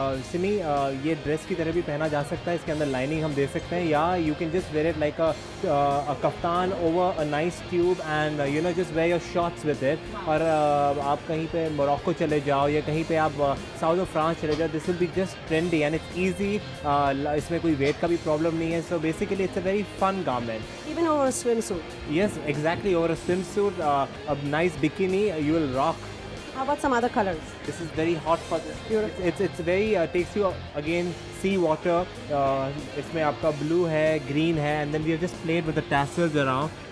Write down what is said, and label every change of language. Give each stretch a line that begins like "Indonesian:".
Hindi: Simi, ये dress की तरह भी पहना जा सकता है. इसके अंदर लाइनिंग हम दे सकते हैं,
English: या you can just wear it like a kaftan over a nice tube and you know just wear your shorts with it.
Hindi: और आप कहीं पे मोरक्को चले जाओ या कहीं पे आप साउथ ऑफ फ्रांस चले जाओ,
English: this will be just trendy and it's easy.
Hindi: इसमें कोई वेट का भी प्रॉब्लम नहीं है.
English: So basically it's a very fun garment. Even over a swimsuit. Yes, exactly, over a swimsuit, a nice bikini, you will rock. How about some other colors? This is very hot for this. Beautiful. It's very takes you again sea water.
Hindi: इसमें आपका blue है, green है,
English: and then we have just played with the tassels around.